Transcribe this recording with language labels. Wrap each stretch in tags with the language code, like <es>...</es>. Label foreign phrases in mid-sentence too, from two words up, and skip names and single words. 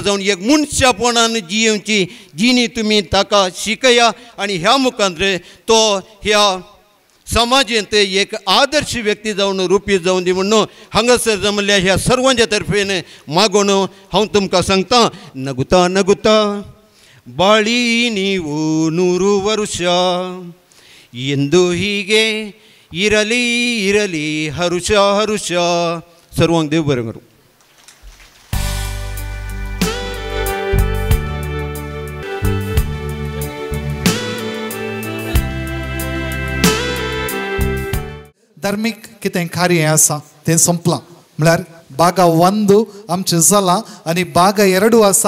<kok>जावन एक मनशापणान जियेवची जिणी तुमी ताका शिकया आनी ह्या मुखांत्र तो ह्या समाजांत एक आदर्श व्यक्ती जावन रुपी जावन दी म्हणून हांगासर जमल्या ह्या सर्वांच्या तर्फेन मागून हांव तुमकां सांगता</kok> <kn>ನಗುತಾ ನಗುತಾ ಬಾಳಿ ನೀವು 100 ವರ್ಷ ಎಂದು ಹೀಗೆ ಇರಲಿ ಇರಲಿ ಹರುಷ ಹರುಷ.</kn> <kok>ಸರ್ವಾಂಗ್ ದೇವ್ ಬರಂಗರು. धार्मीक कितें कार्य आसा तें संपलां म्हळ्यार भाग 1 आमचें जालां आनी भाग 2 आसा.</kok>